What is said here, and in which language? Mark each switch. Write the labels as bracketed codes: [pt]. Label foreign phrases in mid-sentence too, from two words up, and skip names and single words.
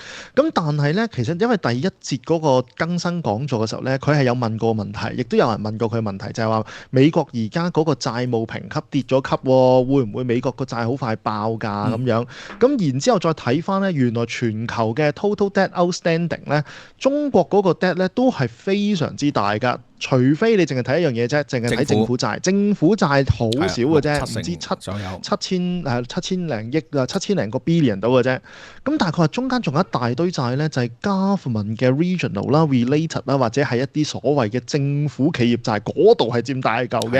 [yue] 咁但係咧，其實因為第一節嗰個更新講座嘅時候咧，佢係有問過問題，亦都有人問過佢問題，就係話美國而家嗰個債務評級跌咗級，會唔會美國個債好快爆㗎咁樣？咁然之後再睇翻咧，原來全球嘅 [en] total debt outstanding [yue] 咧，中國嗰個 debt 咧都係非常之大㗎。除非你淨係睇一樣嘢啫，淨係睇政府債，政府債好少嘅啫，唔知七千零億啊，7000零個 billion 到嘅啫。咁但係佢話中間仲有一大堆債咧，就係 government 嘅 regional 啦、related 啦，或者係一啲所謂嘅政府企業債，嗰度係佔大嚿嘅。